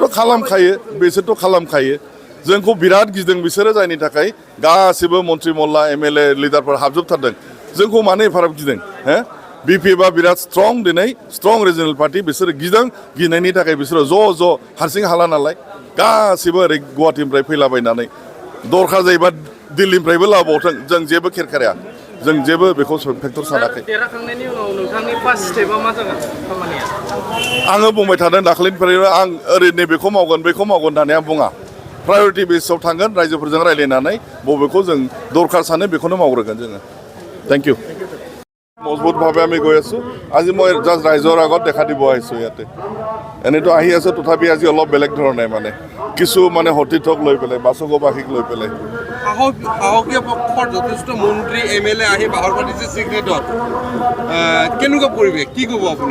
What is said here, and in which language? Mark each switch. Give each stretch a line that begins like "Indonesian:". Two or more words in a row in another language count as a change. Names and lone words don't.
Bodo: बिसोरथ' खालामखायो जोंखौ बिराद गिदों बिसोरो जायनि थाखाय गासिबो मन्त्रि मल्ला एमएलए लिडारफोर हाबजोबथारदों जोंखौ मानो एफाराब गिदों हो बिपिएफआ बिराद स्ट्रं दिनै
English: strong regional party
Bodo: बिसोरो गिनायनि थाखाय बिसोरो ज' हारसिं हाला नालाय गासिबो ओरै गुवाहाटीनिफ्राय फैलाबायनानै दरखार जायोबा दिल्लीनिफ्रायबो लाबावथों जों जेबो खेरखाया जों जेबो बेखौ फेक्टर सानाखै देरहाखांनायनि उनाव नोंथांनि
English: first step
Bodo: मा जागोन खामानिया? आङो बुंबाय थादों दाख्लैनिफ्रायनो आं ओरैनो बेखौ मावगोन होननानै आं बुङा प्रायरिटि बेसआव थांगोन रायजोफोरजों रायज्लायनानै बबेखौ जों दरखार सानो बेखौनो मावग्रोगोन जोङो
English: thank you
Assamese: মজবুতভাৱে আমি গৈ আছোঁ আজি মই জাষ্ট ৰাইজৰ আগত দেখা দিব আহিছোঁ ইয়াতে এনেতো আহি আছোঁ তথাপি আজি অলপ বেলেগ ধৰণে মানে কিছু মানে সতীৰ্থক লৈ পেলাই বাসুগাঁওবাসীক লৈ পেলাই সাহসীয় পক্ষৰ যথেষ্ট মন্ত্ৰী এমএলএ আহি বাহৰ পাতিছে চিক্ৰেটত কেনেকুৱা পৰিৱেশ কি ক'ব আপুনি?